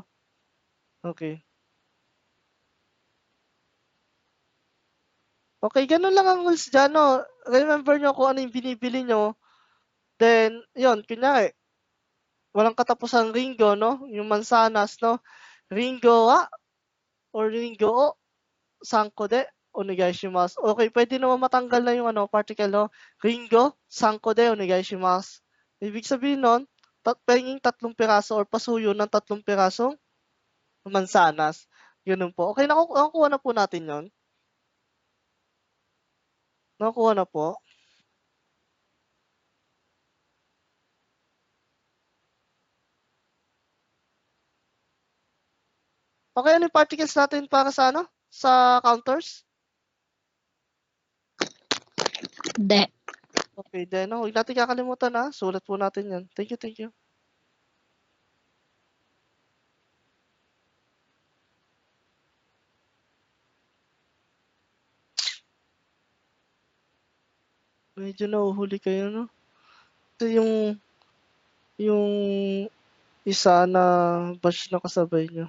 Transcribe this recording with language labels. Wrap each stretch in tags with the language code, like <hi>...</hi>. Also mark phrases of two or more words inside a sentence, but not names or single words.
<tl>Okay. Okay, ganun lang ang rules dyan, no? Remember nyo kung ano yung binibili nyo. Then, yun, kunyari, walang katapusang Ringo, no? Yung mansanas, no?</tl> <ja>りんごは or りんごを三個でお願いします.</ja> <tl>Okay, pwede naman matanggal na yung particle, no?</tl> <ja>りんご三個でお願いします.</ja> <tl>Ibig sabihin nun, penging 3 piraso or pasuyo ng 3 pirasong mansanas. Ganun po. Okay, nakukuha na po natin yon. Nakukuha na po. Okay, ano yung particles natin para sa Sa counters? De. Okay, then huwag natin kakalimutan na. Sulat po natin yan.</tl> <en>Thank you, thank you.</en> <tl>Medyo nahuhuli kayo, no? Ito yung isa na batch na kasabay nyo.</tl>